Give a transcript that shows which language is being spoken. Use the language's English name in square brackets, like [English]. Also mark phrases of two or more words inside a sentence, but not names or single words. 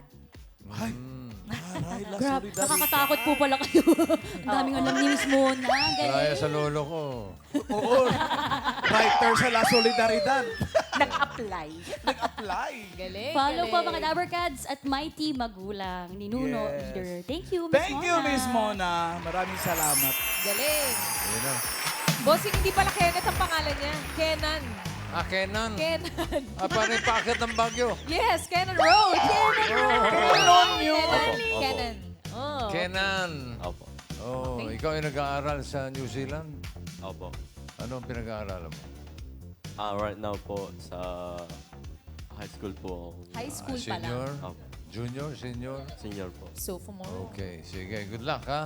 [Filipino] Ay, aray, la Grabe, solidarity. nakakatakot po pala kayo. Ang daming alam ni Miss Mona. Kaya Galing. sa lolo ko. Oo. Writer sa La Solidaridad. Nag-apply. Nag-apply. Galing. Follow po galing. mga Dabarkads at Mighty Magulang. Ninuno Yes. [English] Leader. Thank you, Miss Thank Mona. you, Miss Mona. [Filipino] Maraming salamat. Galing. Yun na. Bossing, hindi pala Kenneth ang pangalan niya. Kenan. Kenan. Kenan. Paano yung paakit ng Bagyo? Yes, Kenan Road. Kenan Road. Kenan yun. Kenan. Opo. Kenan. Oh. Kenan. Opo. Oh, ikaw ay nag-aaral sa New Zealand? Opo. Ano ang pinag-aaralan mo? [English] Right now [Filipino] po sa [English] high school [Filipino] po ako. [English] High school [Filipino] pa lang. Senior? Opo. Junior? Senior? Senior po. Sophomore. Okay, sige. [English] Good luck, [Filipino] ha?